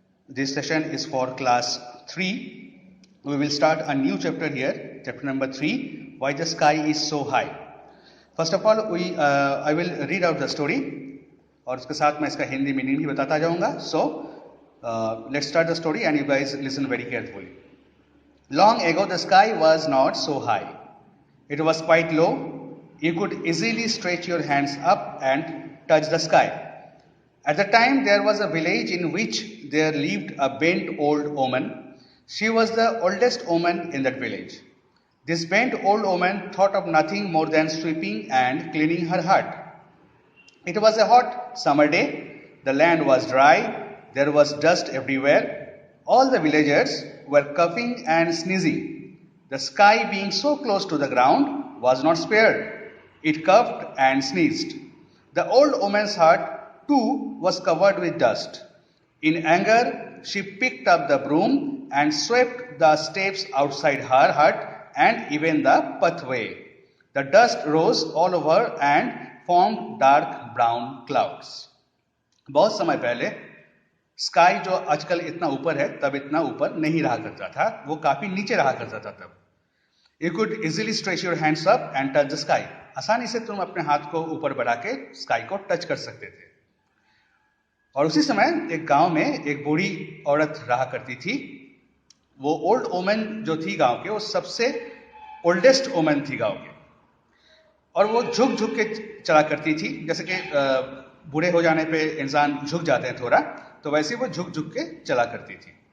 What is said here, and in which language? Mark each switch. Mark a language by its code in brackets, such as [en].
[en] This session is for class 3. We will start a new chapter here, chapter number 3, Why the Sky is so high. First of all, I will read out the story [hi] और उसके साथ मैं इसका Hindi meaning भी बताता जाऊंगा. [en] So, let's start the story and you guys listen very carefully. Long ago the sky was not so high. It was quite low. You could easily stretch your hands up and touch the sky. At the time, there was a village in which there lived a bent old woman. She was the oldest woman in that village. This bent old woman thought of nothing more than sweeping and cleaning her hut. It was a hot summer day. The land was dry. There was dust everywhere. All the villagers were coughing and sneezing. The sky, being so close to the ground, was not spared. It coughed and sneezed. The old woman's hut too was covered with dust. In anger, she picked up the broom and swept the steps outside her hut and even the pathway. The dust rose all over and formed dark brown clouds. [hi] बहुत समय पहले sky जो आजकल इतना ऊपर है तब इतना ऊपर नहीं रहा करता था, वो काफी नीचे रहा करता था तब. [en] You could easily stretch your hands up and touch the sky. [hi] आसानी से तुम अपने हाथ को ऊपर बढ़ा के स्काई को टच कर सकते थे. और उसी समय एक गांव में एक बूढ़ी औरत रहा करती थी. वो ओल्ड वोमन जो थी गांव के, वो सबसे ओल्डेस्ट वोमन थी गांव के. और वो झुक झुक के चला करती थी. जैसे कि बूढ़े हो जाने पे इंसान झुक जाते हैं थोड़ा, तो वैसे वो झुक झुक के चला करती थी.